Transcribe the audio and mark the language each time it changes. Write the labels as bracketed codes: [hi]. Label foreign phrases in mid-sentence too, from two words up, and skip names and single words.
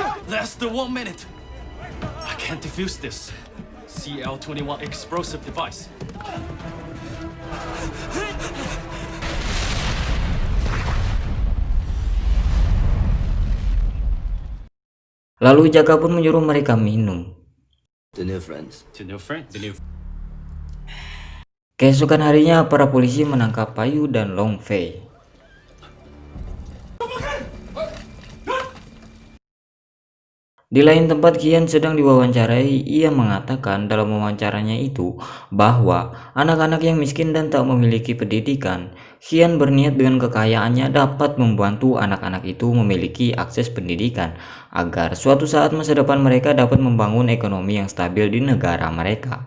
[en] Less than 1 minute. I can't defuse this CL-21 explosive device. [id] Lalu Jaka pun menyuruh mereka minum. [en] The new friends. To new friend, the new. [id] Keesokan harinya para polisi menangkap Payu dan Long Fei. Di lain tempat Qian sedang diwawancarai. Ia mengatakan dalam wawancaranya itu bahwa anak-anak yang miskin dan tak memiliki pendidikan, Qian berniat dengan kekayaannya dapat membantu anak-anak itu memiliki akses pendidikan agar suatu saat masa depan mereka dapat membangun ekonomi yang stabil di negara mereka.